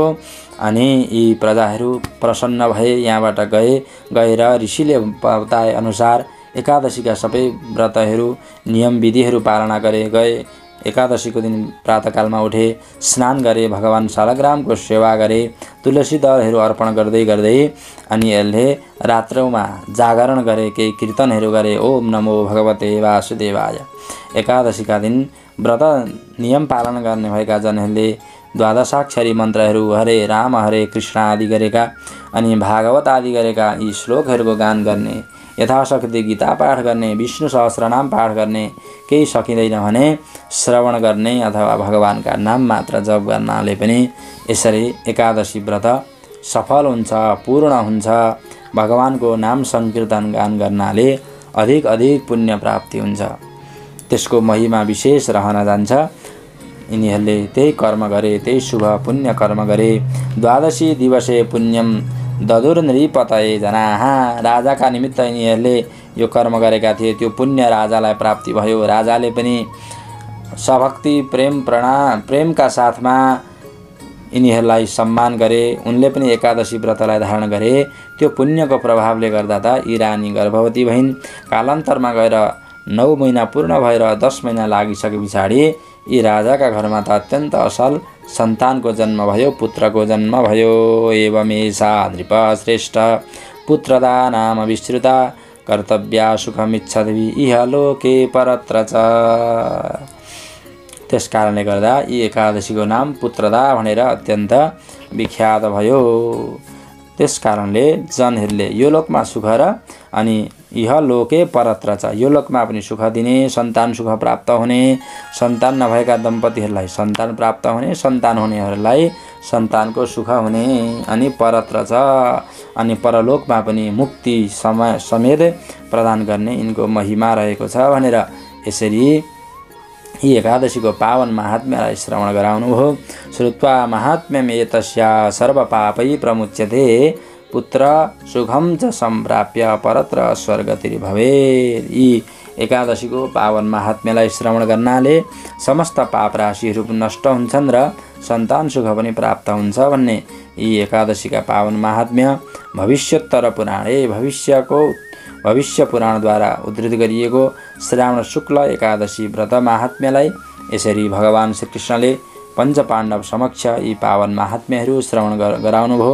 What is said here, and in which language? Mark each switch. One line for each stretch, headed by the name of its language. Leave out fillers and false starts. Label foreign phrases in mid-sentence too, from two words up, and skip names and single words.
Nepali: अनि यी प्रजाहरू प्रसन्न भए, यहाँबाट गएर ऋषिले बताए अनुसार एकादशीका सबै व्रतहरू नियम विधिहरू पालना गए। एकादशीको दिन प्रातःकालमा उठे, स्नान गरे, भगवान शालग्रामको सेवा गरे, तुलसी दलहरू अर्पण गर्दै अनि यसले रात्रमा जागरण गरे, केही कीर्तनहरू गरे।
Sanskrit: ओम नमो भगवते वासुदेवाय।
Nepali: एकादशीका दिन व्रत नियम पालन गर्ने भएका जनहरूले द्वादशाक्षरी मन्त्रहरू
Sanskrit: हरे राम हरे कृष्ण
Nepali: आदि गरेका अनि भागवत आदि गरेका यी श्लोकहरूको गान गर्ने, यथाशक्ति गीता पाठ गर्ने, विष्णु सहस्रनाम पाठ गर्ने, केही सकिँदैन भने श्रवण गर्ने अथवा भगवानका नाम मात्र जप गर्नाले पनि यसरी एकादशी व्रत सफल हुन्छ, पूर्ण हुन्छ। भगवानको नाम संकीर्तन गान गर्नाले अधिक पुण्य प्राप्ति हुन्छ, त्यसको महिमा विशेष रहन जान्छ। यिनीहरूले त्यही कर्म गरे, त्यही शुभ पुण्य कर्म गरे।
Sanskrit: द्वादशी दिवसे पुण्यम ददुर्नृपतये जनाः।
Nepali: राजाका निमित्त यिनीहरूले यो कर्म गरेका थिए, त्यो पुण्य राजालाई प्राप्ति भयो। राजाले पनि सभक्ति प्रेमका साथमा यिनीहरूलाई सम्मान गरे। उनले पनि एकादशी व्रतलाई धारण गरे। त्यो पुण्यको प्रभावले गर्दा त यी रानी गर्भवती भइन्। कालान्तरमा गएर 9 महिना पूर्ण भएर 10 महिना लागिसके पछाडि यी राजाका घरमा त अत्यन्त असल सन्तानको जन्म भयो, पुत्रको जन्म भयो।
Sanskrit: एवमेषा नृप श्रेष्ठ पुत्रदा नाम विश्रुता कर्तव्या सुखमिच्छद्वि इह लोके परत्र च।
Nepali: त्यस कारणले गर्दा यी एकादशीको नाम पुत्रदा भनेर अत्यन्त विख्यात भयो। त्यस कारणले जनहरूले यो लोकमा सुख र अनि
Sanskrit: इह लोके परत्र च,
Nepali: यो लोकमा पनि सुख दिने, सन्तान सुख प्राप्त हुने, सन्तान नभएका दम्पतिहरूलाई सन्तान प्राप्त हुने, सन्तान हुनेहरूलाई सन्तानको सुख हुने, अनि
Sanskrit: परत्र च
Nepali: अनि परलोकमा पनि मुक्ति समेत प्रदान गर्ने यिनको महिमा रहेको छ भनेर यसरी यी एकादशीको पावन महात्म्यलाई श्रवण गराउनुभयो।
Sanskrit: श्रुत्वा महात्म्यम् एतस्या सर्वपापै प्रमुच्यते पुत्र सुखम च सम्प्राप्य परत्र स्वर्गतिर्भवेत्।
Nepali: यी एकादशीको पावन महात्म्यलाई श्रवण गर्नाले समस्त पाप राशिहरू नष्ट हुन्छन् र सन्तान सुख पनि प्राप्त हुन्छ भन्ने यी एकादशीका पावन महात्म्य भविष्योत्तर पुराणे भविष्य पुराणद्वारा उद्धृत गरिएको श्रावण शुक्ल एकादशी व्रत महात्म्यलाई यसरी भगवान श्रीकृष्णले पञ्चपाण्डव समक्ष यी पावन महात्म्यहरू श्रवण गराउनुभयो।